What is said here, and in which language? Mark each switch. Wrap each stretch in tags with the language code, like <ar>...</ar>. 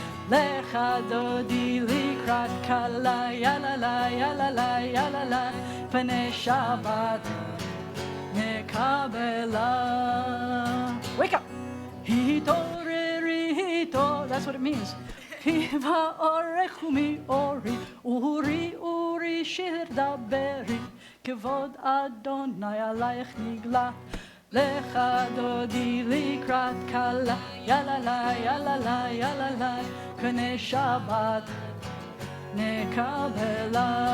<he>לך דודי לקראת כלה יאללה לה יאללה לה יאללה לה פני שבת נקבלה.</he> <en>Wake up. התעוררי, that's what it means.</en> <he>חיבה אורך ומאורי, אורי אורי שיר דברי, כבוד אדוני עלייך נגלה. לך דודי לקראת כלה, יאללה לה יאללה לה יאללה לה, פני שבת נקבלה.</he>